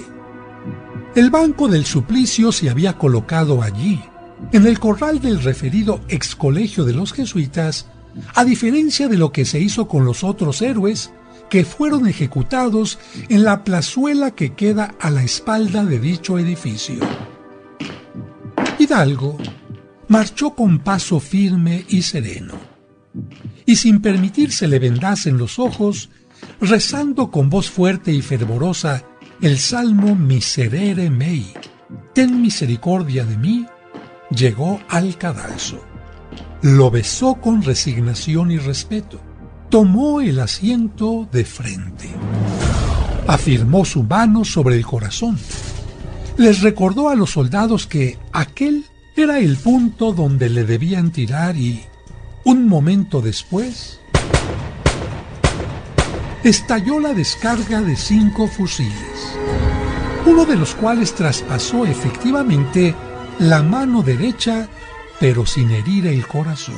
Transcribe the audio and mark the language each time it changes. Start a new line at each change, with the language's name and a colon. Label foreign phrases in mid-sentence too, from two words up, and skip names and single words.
Spanish: El banco del suplicio se había colocado allí, en el corral del referido ex colegio de los jesuitas, a diferencia de lo que se hizo con los otros héroes que fueron ejecutados en la plazuela que queda a la espalda de dicho edificio. Hidalgo marchó con paso firme y sereno, y sin permitirse le vendasen los ojos, rezando con voz fuerte y fervorosa el salmo
Latin: Miserere mei,
Spanish: ten misericordia de mí, llegó al cadalso. Lo besó con resignación y respeto. Tomó el asiento de frente. Afirmó su mano sobre el corazón. Les recordó a los soldados que aquel era el punto donde le debían tirar y, un momento después, estalló la descarga de 5 fusiles, uno de los cuales traspasó efectivamente la mano derecha, pero sin herir el corazón.